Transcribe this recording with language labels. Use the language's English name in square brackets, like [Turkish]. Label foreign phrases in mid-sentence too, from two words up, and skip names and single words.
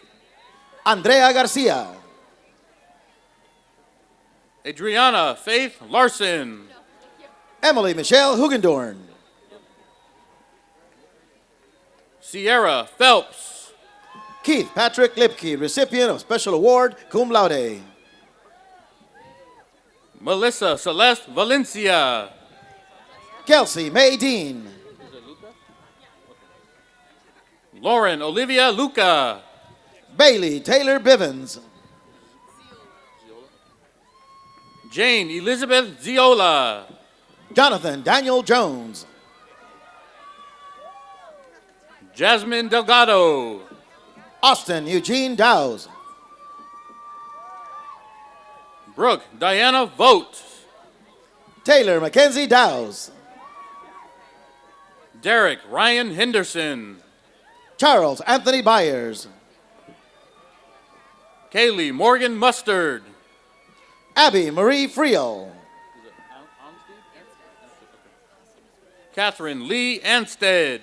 [English] Andrea Garcia. Adriana Faith Larson. Emily Michelle Hugendorn. Sierra Phelps. Keith Patrick Lipke, recipient of special award, [Latin] cum laude. [English] Melissa Celeste Valencia. Kelsey May Dean. Lauren Olivia Luca. Bailey Taylor Bivens. Jane Elizabeth Ziola. Jonathan Daniel Jones. Jasmine Delgado. Austin Eugene Dowes. Brooke Diana Vogt. Taylor Mackenzie Dowes. Derek Ryan Henderson. Charles Anthony Byers. Kaylee Morgan Mustard. Abby Marie Friel. Catherine Lee Anstead.